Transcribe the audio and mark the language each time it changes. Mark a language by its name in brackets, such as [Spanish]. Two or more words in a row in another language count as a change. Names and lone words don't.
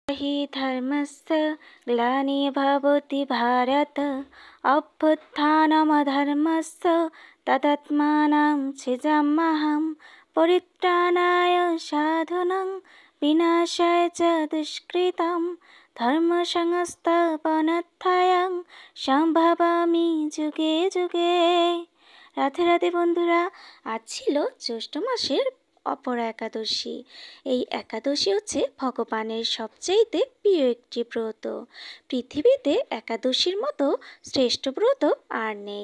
[Sanskrit] हि धर्मस्य ग्लानिर्भवति भारत अभ्युत्थानमधर्मस्य तदात्मानं सृजाम्यहं परित्राणाय साधूनां विनाशाय च दुष्कृतं धर्मसंस्थापनार्थाय संभवामि युगे युगे। [Bangla] রাধে রাধে বন্ধুরা, আজ ছিল জ্যৈষ্ঠ মাসের অপরা একাদশী। এই একাদশী হচ্ছে ভগবানের সবচেয়ে প্রিয় একটি ব্রত। পৃথিবীতে একাদশীর মতো শ্রেষ্ঠ ব্রত আর নেই।